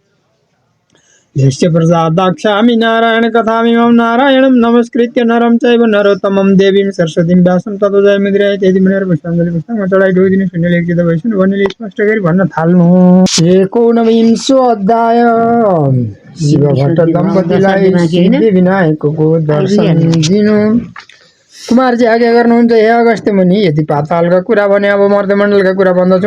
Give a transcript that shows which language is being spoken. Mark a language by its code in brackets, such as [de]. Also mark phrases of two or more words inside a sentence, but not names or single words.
[sa] यस्य प्रसादाक्षामि नारायण कथामिमं नारायणं नमस्कृत्य नरं चैव नरोत्तमं देवीं सरस्वतीं व्यासं ततो जयमुद्राय [ne] त्यति भनेर पुष्पाञ्जलि पुस्तकमा चढाइ ढोगिदिनु शून्य लेखित भइसुन् भन्नेले स्पष्ट गरी भन्न थाल्नु। 19औं अध्याय शिव भट्ट दम्पतिलाई सिद्धिविनायकको दर्शन दिनु। कुमारजी आज्ञा गर्नुहुन्छ हे अगस्त्य मुनि, यति पातालका कुरा भने अब मर्त्यमण्डलका कुरा भन्दछु।